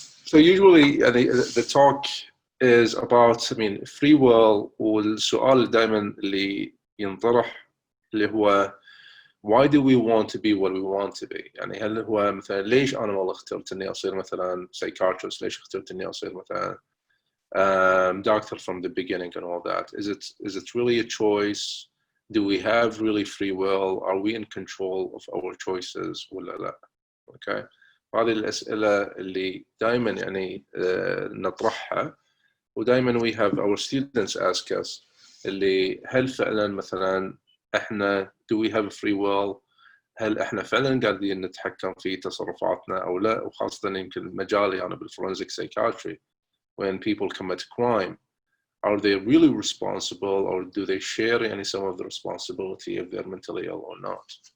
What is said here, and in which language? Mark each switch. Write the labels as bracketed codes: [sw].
[en] So usually the talk is about free will. [ar] والسؤال دائما اللي ينطرح اللي هو [en] why do we want to be [ar] what we want to be؟ يعني هل هو مثلا ليش أنا والله اخترت إني أصير مثلا psychiatrist؟ ليش اخترت إني أصير مثلا [en] doctor from the beginning and all that? Is it really a choice? Do we have really free will? Are we in control of our choices [ar] ولا لا؟ [en] Okay. [ar] هذه الأسئلة اللي دائما يعني نطرحها، ودائما [en] we have our students ask us [ar] اللي هل فعلا مثلا احنا [en] do we have a free will؟ [ar] هل احنا فعلا قاعدين نتحكم في تصرفاتنا او لا؟ وخاصة يمكن مجالي انا [en] بالforensic psychiatry، when people commit crime, are they really responsible, or do they share any some of the responsibility if they're mentally ill or not?